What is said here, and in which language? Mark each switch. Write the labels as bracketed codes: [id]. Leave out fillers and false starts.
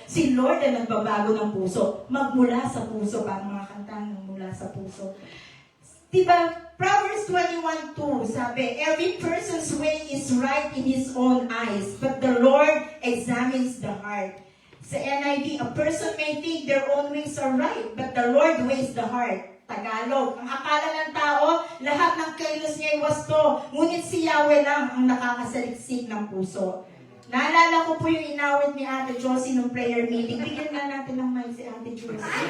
[tl] Si Lord ang nagbabago ng puso. Magmula sa puso, parang mga kanta ng mula sa puso. [en] Diba, Proverbs 21:2, sabi, every person's way is right in his own eyes, but the Lord examines the heart. Sa NIV, a person may think their own ways are right, but the Lord weighs the heart. [tl] Tagalog, ang akala ng tao, lahat ng kilos niya ay wasto, ngunit si Yahweh lang ang nakakasaliksik ng puso. Naalala ko po yung inawit ni Ate Josie nung prayer meeting. Bigyan na natin ng mic si Ate Josie.